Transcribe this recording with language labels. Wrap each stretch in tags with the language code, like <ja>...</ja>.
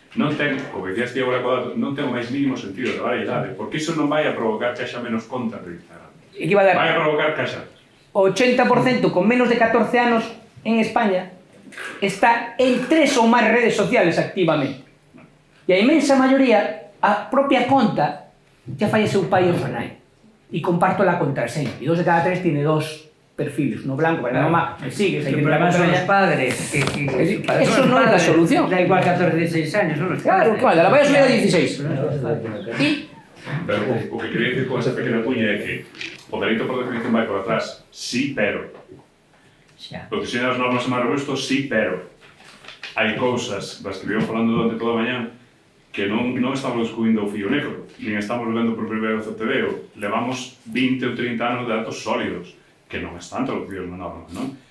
<gl>Non ten, como dicías ti agora, non ten o máis mínimo sentido de a idade, porque iso non vai a provocar que haxa menos contas de Instagram. Vai a provocar que haxa. O 80% con menos de 14 anos en España está en 3 ou máis redes sociales activamente. E a inmensa maioría, a propia conta, ya falla seu pai ou súa nai.</gl> <es>E comparto la contraseña. Y 2 de cada 3 tiene 2 perfiles. Uno blanco para la mamá, me sigues. El problema son los padres. Eso no es la solución. Da igual 14 16 años, son los padres. Claro, la voy a subir a 16.</es> <gl>Pero o que quería dicir con esa pequena puña é que o delito por definición vai por atrás, sí, pero. Protección das normas e máis robusto, sí, pero. Hai cousas das que vivimos falando durante toda a mañá que non estamos descubrindo o fío negro, nin estamos vendo por primeira vez o TVO, levamos 20 ou 30 anos de datos sólidos, que non están traducidos na norma, non?</gl>